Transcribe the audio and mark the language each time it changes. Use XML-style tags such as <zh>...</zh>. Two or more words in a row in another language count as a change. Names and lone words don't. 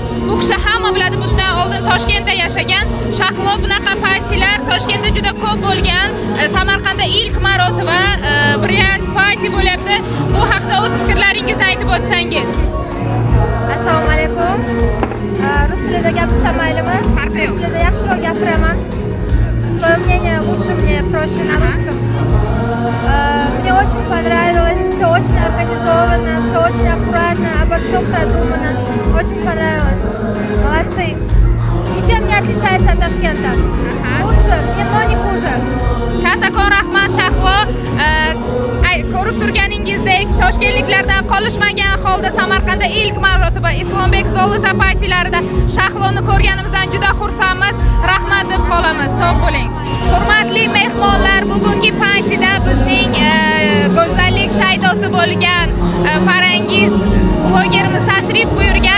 <uz>Bu kishi hamma biladi, bundan oldin Toshkentda yashagan. Shahlo bunaqa partiyalar Toshkentda juda ko'p bo'lgan. Samarqandda ilk marotaba Brilliant Party bo'lyapti. Bu haqda o'z fikrlaringizni aytib o'tsangiz. Assalomu alaykum. Rus tilida gapirsam maylimi? Farqi yo'q. Rus tilida yaxshiroq gapiraman.</uz> <ru>Свое мнение лучше мне проще на русском. Мне очень понравилось, все очень организовано, все очень аккуратно, обо всем продумано. Очень понравилось. Молодцы. Ничем не отличается от Ташкента. Лучше, но не хуже.</ru> <uz>Kattakon rahmat Shahlo. Ko'rib turganingizdek, toshkentliklardan qolishmagan holda Samarqandda ilk marotaba Islombek Zolota partiyalarida Shahloni ko'rganimizdan juda xursandmiz. Rahmat deb qolamiz. Sog' bo'ling. Hurmatli mehmonlar, bugungi partiyada bizning go'zallik shaydosi bo'lgan Farangiz blogerimiz tashrif buyurgan.</uz>